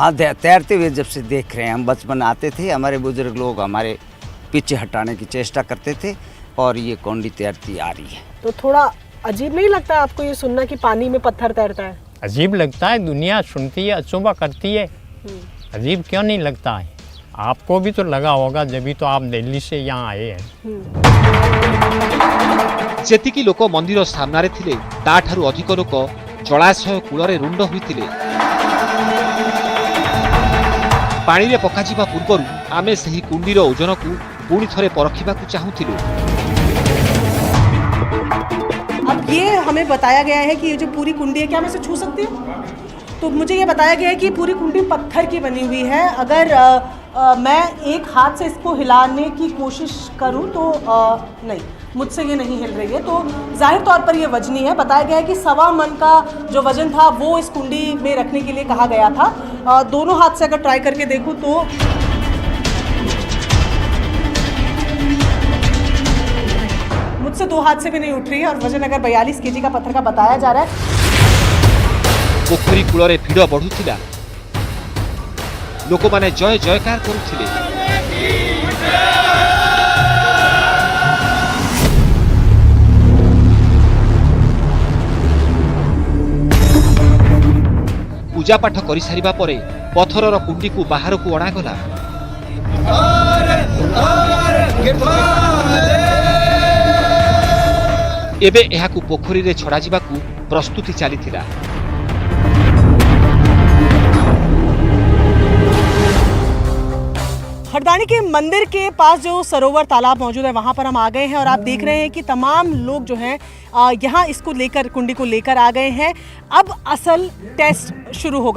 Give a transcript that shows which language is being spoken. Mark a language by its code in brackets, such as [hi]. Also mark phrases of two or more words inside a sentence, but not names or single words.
[hi] हाँ, तैरते हुए जब से देख रहे हैं। हम बचपन आते थे, हमारे बुजुर्ग लोग हमारे पीछे हटाने की चेष्टा करते थे और ये कौंडी तैरती आ रही है। तो थोड़ा अजीब नहीं लगता आपको ये सुनना कि पानी में पत्थर तैरता है? अजीब लगता है, दुनिया सुनती है, अचूबा करती है। अजीब क्यों नहीं लगता है? आपको भी तो लगा होगा, जब तो आप दिल्ली से यहाँ आए हैं। [or] ଯେତିକି ଲୋକ ମନ୍ଦିର ସାମ୍ନାରେ ଥିଲେ, ତାଠାରୁ ଅଧିକ ଲୋକ ଜଳାଶୟ କୂଳରେ ରୁଣ୍ଡ ହୋଇଥିଲେ। ପାଣିରେ ପକାଯିବା ପୂର୍ବରୁ ଆମେ ସେହି କୁଣ୍ଡିର ଓଜନକୁ ପୁଣି ଥରେ ପରଖିବାକୁ ଚାହୁଁଥିଲୁ। [hi] अब ये हमें बताया गया है कि ये जो पूरी कुंडी है, क्या मैं इसे छू सकती हूँ? तो मुझे ये बताया गया है कि पूरी कुंडी पत्थर की बनी हुई है। अगर मैं एक हाथ से इसको हिलाने की कोशिश करूँ तो नहीं, मुझसे ये नहीं हिल रही है। तो जाहिर तौर पर ये वजनी है। बताया गया है कि 1.25 मन का जो वजन था वो इस कुंडी में रखने के लिए कहा गया था। दोनों हाथ से अगर ट्राई करके देखूँ तो मुझसे 2 हाथ से भी नहीं उठ रही है, और वजन अगर 42 केजी का पत्थर का बताया जा रहा है। [or] ପୋଖରୀ କୂଳରେ ଭିଡ଼ ବଢ଼ୁଥିଲା। ଲୋକମାନେ ଜୟ ଜୟକାର କରୁଥିଲେ। ପୂଜାପାଠ କରିସାରିବା ପରେ ପଥରର କୁଣ୍ଡିକୁ ବାହାରକୁ ଅଣାଗଲା। ଏବେ ଏହାକୁ ପୋଖରୀରେ ଛଡ଼ାଯିବାକୁ ପ୍ରସ୍ତୁତି ଚାଲିଥିଲା। [hi] हरदानी के मंदिर के पास जो सरोवर तालाब मौजूद है, वहाँ पर हम आ गए हैं और आप देख रहे हैं कि तमाम लोग जो हैं यहाँ इसको लेकर, कुंडी को लेकर आ गए हैं। अब असल टेस्ट शुरू होगा।